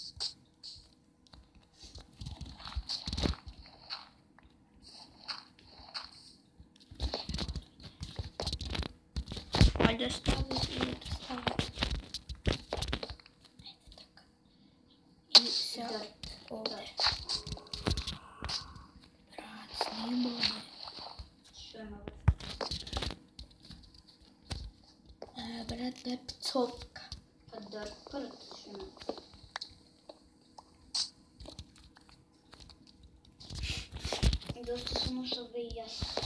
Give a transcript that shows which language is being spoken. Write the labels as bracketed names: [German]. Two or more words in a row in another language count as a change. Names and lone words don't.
[Macedonian] Ајде стави и да стави. Ето така. И сега овде. Брат, снимаме. Що е много? Брат, не пцовка. [Bulgarian] Пърът, що е много? Доста съм ушъл и аз.